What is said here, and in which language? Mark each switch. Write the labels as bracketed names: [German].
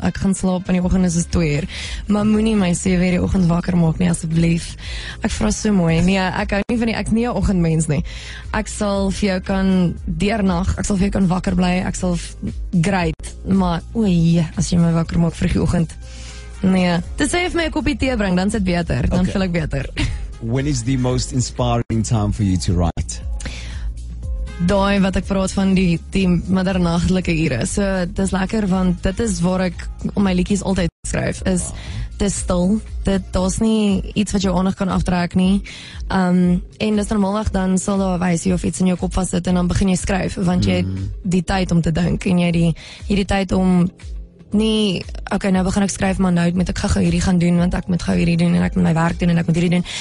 [Afrikaans] Ek gaan slaap in die oggend is 2:00. Maar moenie my 7:00 die oggend wakker maak nie asseblief. Ek vra so mooi. Nee, ek hou nie van ek's nie 'n oggendmens nie. Ek sal vir jou kan deernag, ek sal vir jou kan wakker bly. Ek sal great, maar as jy my wakker maak vroeg die oggend. Nee, dis sê vir my 'n koppie tee bring, dan sit beter, dan voel ek beter. [English] When is the most inspiring time for you to write? [Afrikaans] Daai wat ek praat van die middernagtelike ure. So dis lekker want dit is waar ek om my liedjies altyd skryf is dis stil. Daar's nie iets wat jou aandag kan aftrek nie. En dis normaalweg dan sal daar 'n wysie of iets in jou kop vassit en dan begin jy skryf want jy het die tyd om te dink en jy die tyd om nie, okay, nou begin ek skryf, maar nou moet ek gou hierdie gaan doen, want ek moet gou hierdie doen, en ek moet my werk doen, en ek moet hierdie doen.